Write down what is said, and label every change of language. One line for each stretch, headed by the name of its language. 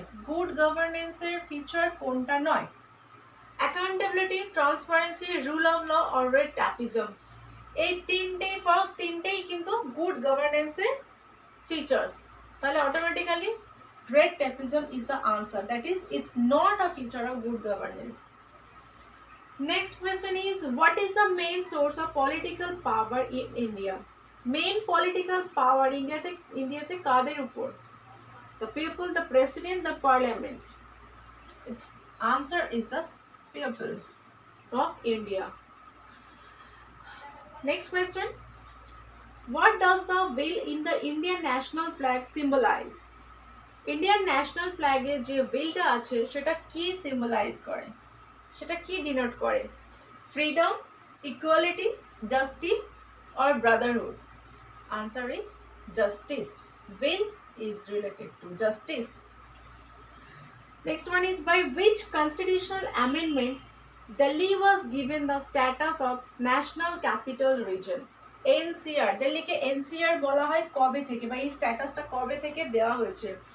Bangla: Good governance এর feature কোনটা নয়?
English: accountability, transparency, rule of law or red tapism।
Bangla: এই ফার্স্ট তিনটেই কিন্তু গুড গভর্নেন্স এর ফিচার্স, তাহলে automatically
English: red tapism is the answer, that is it's not a feature of good governance। Next question is what is the main source of political power in India? Main political power
Bangla: ইন্ডিয়াতে কাদের উপর?
English: The people, the president, the parliament. Its answer is the people of India. Next question. What does the wheel in the Indian national flag symbolize?
Bangla: Indian national ফ্ল্যাগে যে wheelটা আছে সেটা কি symbolise করে, সেটা কি denote করে?
English: Freedom, equality, justice or brotherhood? Answer is justice. Wheel is related to justice. Next one is, by which constitutional amendment Delhi was given the status of National Capital Region?
Bangla: NCR, দিল্লিকে NCR বলা হয় কবে থেকে, বা এই স্ট্যাটাসটা কবে থেকে দেওয়া হয়েছে?